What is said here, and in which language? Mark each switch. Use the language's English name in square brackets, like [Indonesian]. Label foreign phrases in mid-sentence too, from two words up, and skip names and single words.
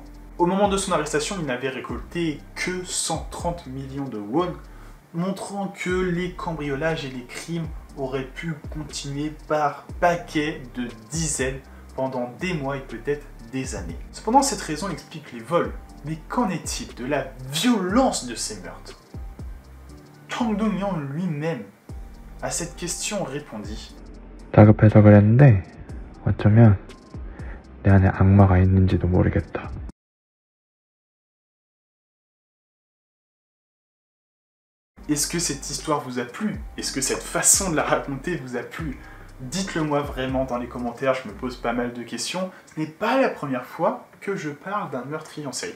[French] Au moment de son arrestation, il n'avait récolté que 130 millions de won, montrant que les cambriolages et les crimes auraient pu continuer par paquets de dizaines pendant des mois et peut-être des années. Cependant, cette raison explique les vols. Mais qu'en est-il de la violence de ces meurtres? Chong Do-young lui-même, à cette question, répondit [Korean] 다급해서 그랬는데 어쩌면 내 안에 악마가 있는지도 모르겠다. [French] Est-ce que cette histoire vous a plu? Est-ce que cette façon de la raconter vous a plu? Dites-le moi vraiment dans les commentaires, je me pose pas mal de questions. Ce n'est pas la première fois que je parle d'un meurtrier en série.